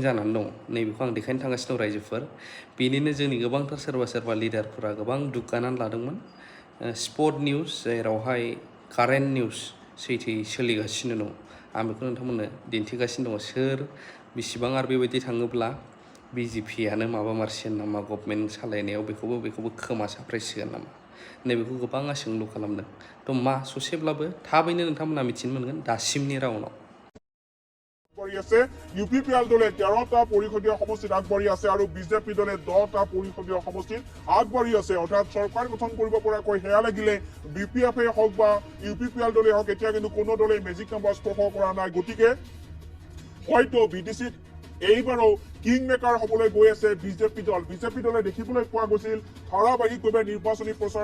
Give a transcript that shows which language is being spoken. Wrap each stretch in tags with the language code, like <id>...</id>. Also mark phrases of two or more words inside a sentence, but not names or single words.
<brx>जानानै दं नैबेखौ आं देखायनो थांगासिनो दं रायजोफोर बेनिनो जोंनि गोबांथार सोरबा लिडारफोरा गोबां दुग्गानानै लादोंमोन</brx> <en>spot news</en> <brx>जेरावहाय</brx> <en>current news</en> <brx>सैथोयै सोलिगासिनो दं आं बेखौ नोंथांमोननो दिन्थिगासिनो दङ सोर बेसेबां आरो बेबायदि थाङोब्ला बिजेपियानो माबा मारसिगोन नामा गभर्नमेन्ट सालायनायाव बेखौबो खोमा साफ्रायसिगोन नामा नैबेखौ गोबाङा सोंलु खालामदों थ' मा ससेब्लाबो थाबैनो नोंथांमोना मिथिनो मोनगोन दासिमनि राउन्डआव</brx> <as>ইউপিপিএল দলে 13টা পৰিষদীয় সমষ্টিত আগবাঢ়ি আছে আৰু বিজেপি দলে 10টা পৰিষদীয় সমষ্টিত আগবাঢ়ি আছে অৰ্থাৎ চৰকাৰ গঠন কৰিব পৰাকৈ হেয়া লাগিলে বিপিএফে হওক বা ইউপিপিএল দলে হওক এতিয়া কিন্তু কোনো দলে</as> <en>magic number</en> <as>স্পৰ্শ কৰা নাই গতিকে হয়তো বিটিচিত এইবাৰো</as> <en>king maker</en> <as>হবলৈ গৈ আছে বিজেপি দলে দেখিবলৈ পোৱা গৈছিল ধাৰাবাহিকভাৱে নিৰ্বাচনী প্ৰচাৰ</as>